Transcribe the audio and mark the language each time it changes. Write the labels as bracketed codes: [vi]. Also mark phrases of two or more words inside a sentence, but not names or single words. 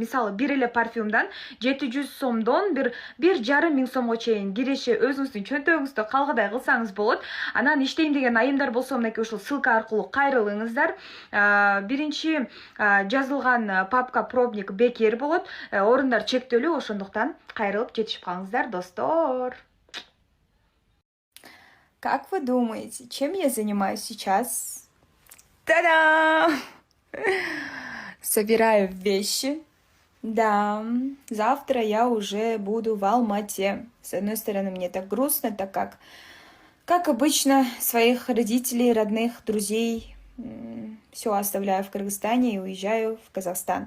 [ky] Мисалы, бир эле парфюмдан 700 сомдон 1,5 миң сомго чейин киреше өзүңүздүн чөнтөгүңүздө калгыдай кылсаңыз болот. Анан иштейм деген айымдар болсо, мынакей ушул ссылка аркылуу кайрылыңыздар. Биринчи жазылган папка пробник бекер болот. Орундар чектелүү, ошондуктан кайрылып жетишип калыңыздар, достор. [ru] Как вы думаете, чем я занимаюсь сейчас? Та-дам! Собираю вещи. Да, завтра я уже буду в Алмате. С одной стороны, мне так грустно, так как обычно, своих родителей, родных, друзей все оставляю в Кыргызстане и уезжаю в Казахстан.